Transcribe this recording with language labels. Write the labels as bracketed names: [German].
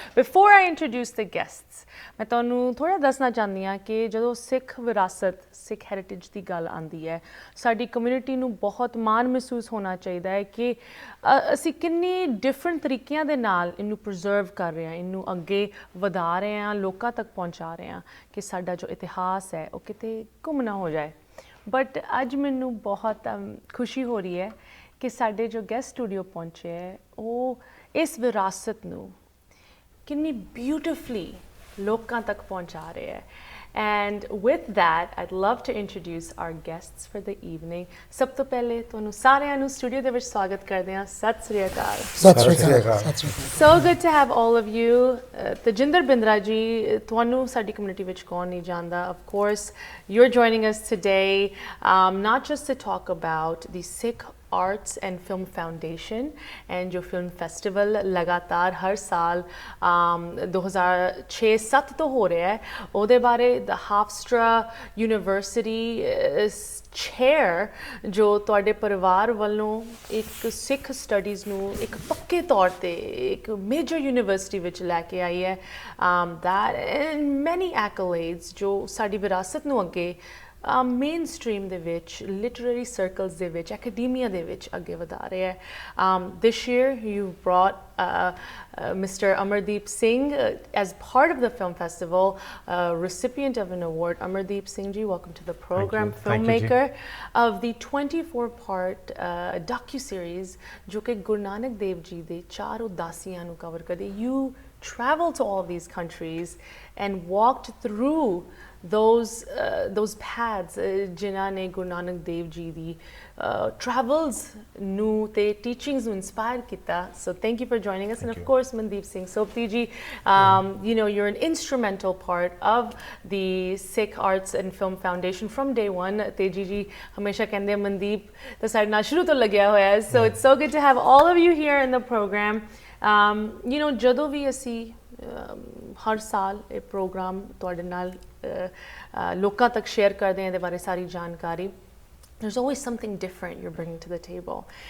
[English] before I introduce the guests, [Punjabi] ਮੈਂ ਤੁਹਾਨੂੰ ਥੋੜ੍ਹਾ ਦੱਸਣਾ ਚਾਹੁੰਦੀ ਹਾਂ ਕਿ ਜਦੋਂ ਸਿੱਖ ਵਿਰਾਸਤ, ਸਿੱਖ ਹੈਰੀਟੇਜ ਦੀ ਗੱਲ ਆਉਂਦੀ ਹੈ, ਸਾਡੀ ਕਮਿਊਨਿਟੀ ਨੂੰ ਬਹੁਤ ਮਾਣ ਮਹਿਸੂਸ ਹੋਣਾ ਚਾਹੀਦਾ ਹੈ ਕਿ ਅਸੀਂ ਕਿੰਨੀ ਡਿਫਰੈਂਟ ਤਰੀਕਿਆਂ ਦੇ ਨਾਲ ਇਹਨੂੰ ਪ੍ਰੀਜ਼ਰਵ ਕਰ ਰਹੇ ਹਾਂ, ਇਹਨੂੰ ਅੱਗੇ ਵਧਾ ਰਹੇ ਹਾਂ, ਲੋਕਾਂ ਤੱਕ ਪਹੁੰਚਾ ਰਹੇ ਹਾਂ ਕਿ ਸਾਡਾ ਜੋ ਇਤਿਹਾਸ ਹੈ ਉਹ ਕਿਤੇ ਗੁੰਮ ਨਾ ਹੋ ਜਾਏ। ਬਟ ਅੱਜ ਮੈਨੂੰ ਬਹੁਤ ਖੁਸ਼ੀ ਹੋ ਰਹੀ ਹੈ ਕਿ ਸਾਡੇ ਜੋ ਗੈਸਟ ਸਟੂਡੀਓ ਪਹੁੰਚੇ ਹੈ ਉਹ ਇਸ ਵਿਰਾਸਤ ਨੂੰ ਕਿੰਨੀ ਬਿਊਟੀਫੁਲੀ ਲੋਕਾਂ ਤੱਕ ਪਹੁੰਚਾ ਰਹੇ ਹੈ। [English] And with that, I'd love to introduce our guests for the evening. [Punjabi] ਸਭ ਤੋਂ ਪਹਿਲੇ ਤੁਹਾਨੂੰ ਸਾਰਿਆਂ ਨੂੰ ਸਟੂਡੀਓ ਦੇ ਵਿੱਚ ਸਵਾਗਤ ਕਰਦੇ ਹਾਂ। ਸਤਿ ਸ੍ਰੀ ਅਕਾਲ। ਸਤਿ ਸ੍ਰੀ ਅਕਾਲ। [English] So good to have all of you. [Punjabi] Tajinder Bindra ਜੀ, ਤੁਹਾਨੂੰ ਸਾਡੀ ਕਮਿਊਨਿਟੀ ਵਿੱਚ ਕੌਣ ਨਹੀਂ ਜਾਣਦਾ? [English] Of course, you're joining us today, not just to talk about the Sikh Arts and Film Foundation and [Hindi] जो film festival लगातार हर साल 2006-07 तो हो रहा है, [Punjabi] ਉਹਦੇ ਬਾਰੇ [English] the Hofstra University chair [Punjabi] ਜੋ ਤੁਹਾਡੇ ਪਰਿਵਾਰ ਵੱਲੋਂ ਇੱਕ ਸਿੱਖ ਸਟੱਡੀਜ਼ ਨੂੰ ਇੱਕ ਪੱਕੇ ਤੌਰ ਤੇ ਇੱਕ ਮੇਜਰ ਯੂਨੀਵਰਸਿਟੀ ਵਿੱਚ ਲੈ ਕੇ ਆਈ ਹੈ। [English] that and many accolades [Punjabi] ਜੋ ਸਾਡੀ ਵਿਰਾਸਤ ਨੂੰ ਅੱਗੇ ਮੇਨ ਸਟ੍ਰੀਮ ਦੇ ਵਿੱਚ, ਲਿਟਰੇਰੀ ਸਰਕਲਸ ਦੇ ਵਿੱਚ, ਐਕੈਡਮੀਆ ਦੇ ਵਿੱਚ ਅੱਗੇ ਵਧਾ ਰਹੇ ਹੈ। [English] This year you brought Mr. Amardeep Singh as part of the film festival, recipient of an award. Amardeep Singh ji, welcome to the program. Filmmaker of the 24-part docu-series [Punjabi] ਜੋ ਕਿ ਗੁਰੂ ਨਾਨਕ ਦੇਵ ਜੀ ਦੇ 4 ਉਦਾਸੀਆਂ ਨੂੰ ਕਵਰ ਕਰਦੇ। [English] You traveled to all of these countries and walked through those paths [Punjabi] ਜਿਨ੍ਹਾਂ ਨੇ ਗੁਰੂ ਨਾਨਕ ਦੇਵ ਜੀ ਦੀ travels ਨੂੰ ਤੇ teachings ਨੂੰ inspire ਕੀਤਾ. [English] So thank you for joining us. And of course Mandeep Singh Sopti ji, you know, you're an instrumental part of the Sikh Arts and Film Foundation from day one. [Punjabi] Teji ji ਹਮੇਸ਼ਾ ਕਹਿੰਦੇ ਮਨਦੀਪ ਤਾਂ ਸਾਡੇ ਨਾਲ ਸ਼ੁਰੂ ਤੋਂ ਲੱਗਿਆ ਹੋਇਆ ਹੈ। [English] So it's so good to have all of you here in the program. You know, [Punjabi] ਜਦੋਂ ਵੀ ਅਸੀਂ ਹਰ ਸਾਲ ਇਹ ਪ੍ਰੋਗਰਾਮ ਤੁਹਾਡੇ ਨਾਲ ਲੋਕਾਂ ਤੱਕ ਸ਼ੇਅਰ ਕਰਦੇ ਹਾਂ ਇਹਦੇ ਬਾਰੇ ਸਾਰੀ ਜਾਣਕਾਰੀ, [English] there's always something different you're bringing to the table.